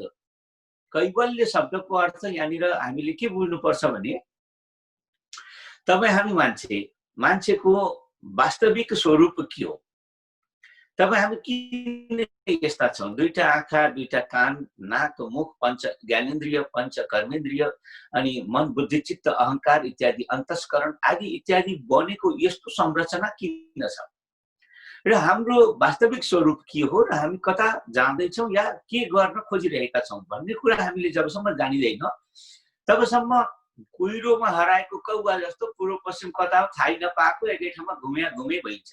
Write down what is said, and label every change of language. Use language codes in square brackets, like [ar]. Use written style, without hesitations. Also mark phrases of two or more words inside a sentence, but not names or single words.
[ne] कैवल्य शब्दको अर्थ यहाँनिर हामीले के बुझ्नुपर्छ भने तपाईँ हामी मान्छेको वास्तविक स्वरूप के हो? तपाईँ हामी किन यस्ता छौँ? दुईटा आँखा, दुईटा कान, नाक, मुख, पंच ज्ञानेन्द्रिय, पंच कर्मेन्द्रिय अनि मन, बुद्धि, चित्त, अहंकार इत्यादि अन्तस्करण आदि इत्यादि बनेको यस्तो संरचना किन छ र हाम्रो वास्तविक स्वरूप के हो र हामी कता जाँदैछौँ या के गर्न खोजिरहेका छौँ भन्ने कुरा हामीले जबसम्म जानिँदैन तबसम्म कुहिरोमा हराएको कौवा जस्तो पूर्व पश्चिम कता थाहै नपाएको एकै ठाउँमा घुमे भइन्छ।